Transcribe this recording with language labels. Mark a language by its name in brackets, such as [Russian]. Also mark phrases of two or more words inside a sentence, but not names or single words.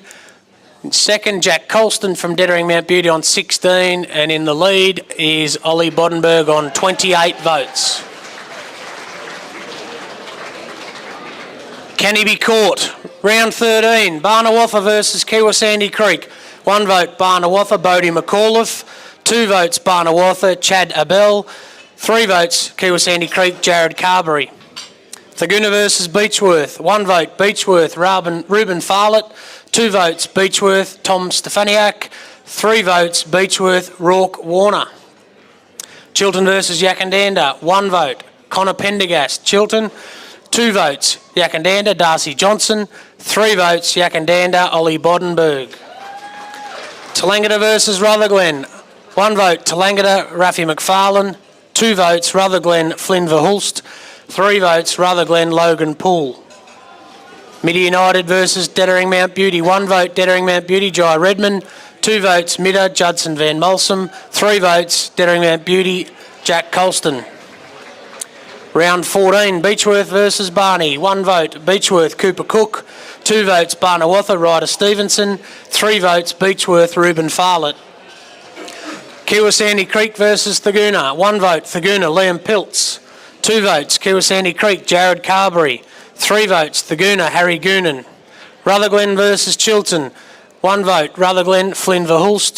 [English] In 2nd, Jack Colston from Dettering Mount Beauty on 16. And in the lead is Ollie Boddenberg on 28 votes. Can he be caught? Round 13, Barnawatha versus Kiwa Sandy Creek. 1 vote, Barnawatha, Bodie McAuliffe. 2 votes, Barnawatha, Chad Abel. 3 votes, Kiwa Sandy Creek, Jared Carberry. Thaguna versus Beechworth. 1 vote, Beechworth, Reuben Farlett. 2 votes, Beechworth, Tom Stefaniak. 3 votes, Beechworth, Rourke Warner. Chiltern versus Yakandanda. 1 vote, Connor Pendergast, Chiltern. 2 votes, Yakandanda, Darcy Johnson. 3 votes, Yakandanda, Ollie Boddenberg. Tallangatta versus Rutherglen. 1 vote, Tallangatta, Rafi McFarlane. 2 votes, Rutherglen, Flynn Verhulst. 3 votes, Rutherglen, Logan Poole. Midda United versus Dettering Mount Beauty. 1 vote, Dettering Mount Beauty, Jai Redmond. 2 votes Midder, Judson Van Molsom. 3 votes Dettering Mount Beauty, Jack Colston. Round 14, Beechworth versus Barney. 1 vote Beechworth, Cooper Cook. 2 votes Barnawatha, Ryder Stevenson. 3 votes Beechworth, Reuben Farlett. Kiwasandy Creek versus Thaguna. 1 vote Thaguna, Liam Piltz. 2 votes Kiwasandy Creek, Jared Carberry. 3 votes Thaguna, Harry Goonan. Rutherglen versus Chilton. 1 vote Rutherglen, Flynn Verhulst.